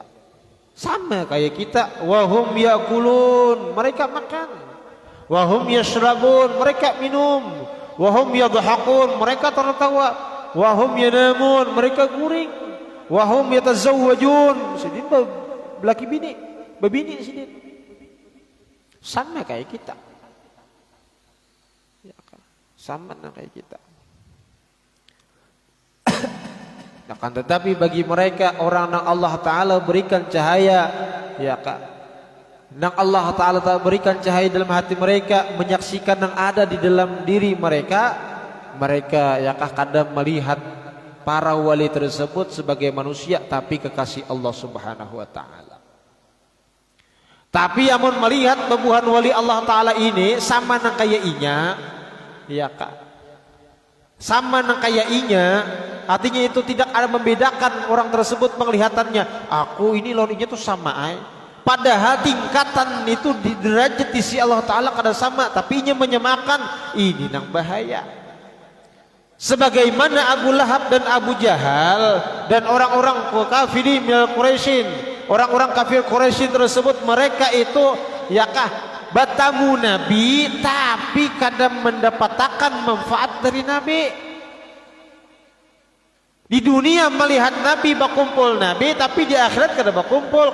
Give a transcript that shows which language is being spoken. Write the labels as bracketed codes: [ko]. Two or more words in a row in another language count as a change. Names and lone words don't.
[id] Sama kayak kita, [ar] wahum yakulun, [id] mereka makan. [ar] Wahum yashrabun, [id] mereka minum. [ar] Wahum yadhakun, [id] mereka tertawa. [ar] Wahum yanamun, [id] mereka guring. [ar] Wahum yatazawwajun, [bjn] sedih belaki bini. babini sidin. [id] Sama kayak kita. Ya kan? Sama kayak kita. Akan tetapi bagi mereka orang yang Allah Ta'ala berikan cahaya, ya kan, yang Allah Ta'ala berikan cahaya dalam hati mereka, menyaksikan yang ada di dalam diri mereka, mereka ya kadang melihat para wali tersebut sebagai manusia tapi kekasih Allah [ar] Subhanahu wa Ta'ala. [bjn] Tapi amun melihat babuhan wali Allah Ta'ala ini sama nang kaya inya, ya kan, sama nang kaya inya, artinya itu tidak ada membedakan orang tersebut penglihatannya. Aku ini lawan inya tuh sama ay. Padahal tingkatan itu di derajat di sisi Allah Ta'ala kada sama, tapi inya menyamakan. [id] Ini nang bahaya. Sebagaimana Abu Lahab dan Abu Jahal dan orang-orang [ar] kafirin minal Quraisyin, [id] orang-orang kafir Quraisy tersebut, mereka itu ya kah bertamu Nabi tapi kadang mendapatkan manfaat dari Nabi. Di dunia melihat Nabi berkumpul Nabi, tapi di akhirat kada berkumpul.